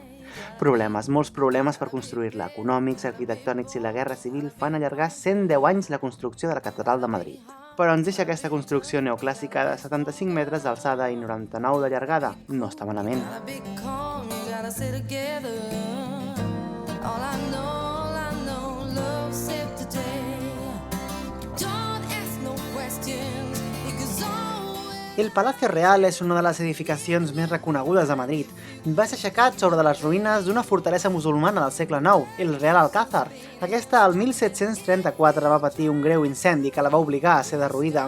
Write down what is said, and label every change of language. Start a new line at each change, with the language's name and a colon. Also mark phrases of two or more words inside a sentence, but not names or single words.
Catalan: Problemes, molts problemes per construir-la, econòmics, arquitectònics i la Guerra Civil fan allargar 110 anys la construcció de la Catedral de Madrid. Però ens deixa aquesta construcció neoclàssica de 75 metres d'alçada i 99 de llargada. No està malament.
English: Don't ask no question.
Catalan: El Palacio Real és una de les edificacions més reconegudes de Madrid. Va ser aixecat sobre les ruïnes d'una fortalesa musulmana del segle IX, el Real Alcázar. Aquesta, el 1734, va patir un greu incendi que la va obligar a ser derruïda.